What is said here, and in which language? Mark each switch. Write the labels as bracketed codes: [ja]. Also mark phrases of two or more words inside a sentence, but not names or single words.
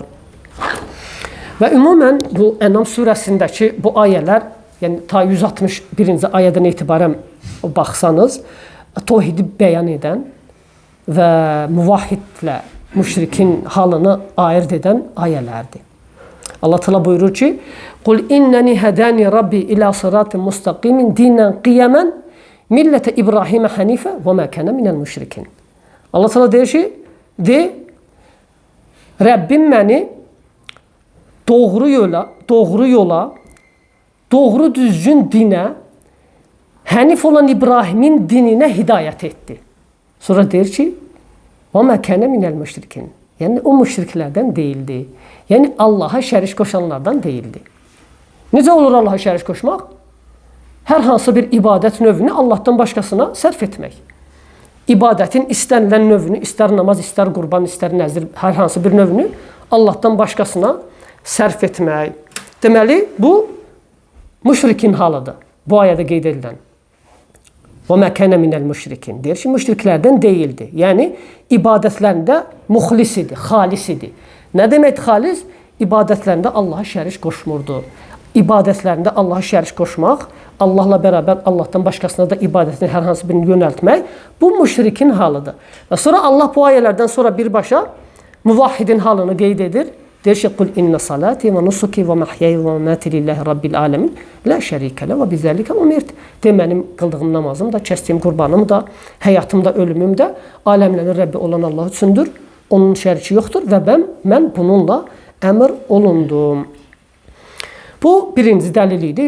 [az] Və ümumən bu Ənam surəsindəki bu ayələr, yəni ta 161-ci ayədən etibarən baxsanız, təvhidi bəyan edən və muvahhidlə müşrikin halını ayırt edən ayələrdir. Allah Teala buyurur ki: [ar] "قل إنني هداني ربي إلى صراط مستقيم دينا قيما ملة إبراهيم حنيفا وما كان من المشركين." [az] Allah Teala deyir ki, Rəbbim məni doğru yola, doğru düzgün dinə, hənif olan İbrahimin dininə hidayət etdi. Sonra deyir ki, [ar] وَمَا كَانَ مِنَ الْمُشْرِكِينَ. [az] Yəni o müşriklərdən deyildi. Yəni Allaha şərik qoşanlardan deyildi. Necə olur Allaha şərik qoşmaq? Hər hansı bir ibadət növünü Allahdan başqasına sərf etmək. İbadətin istənilən növünü, istər namaz, istər qurban, istər nəzir, hər hansı bir növünü Allahdan başqasına sərf etmək. Deməli, bu müşrikin halıdır. Bu ayədə qeyd edilən. [ar] وَمَا كَانَ مِنَ الْمُشْرِكِينَ. [az] Deyir ki, müşriklərdən deyildi. Yəni, ibadətlərində muxlis idi, xalis idi. Nə demək xalis? İbadətlərində Allaha şərik qoşmurdu. İbadətlərində Allaha şərik qoşmaq, Allahla bərabər Allahdan başqasına da ibadətini hər hansı birini yönəltmək, bu müşrikin halıdır. Və sonra Allah bu ayələrdən sonra birbaşa muvahhidin halını qeyd edir. Deyir ki, [ar] "قل إن صلاتي ونسكي ومحياي ومماتي لله رب العالمين, لا شريك له وبذلك أمرت." [az] Mənim qıldığım namazım da, kəsdiyim qurbanım da, həyatım da, ölümüm də aləmlərin Rəbbi olan Allah üçündür. Onun şəriki yoxdur və mən bununla əmr olundum. Bu birinci dəlil idi.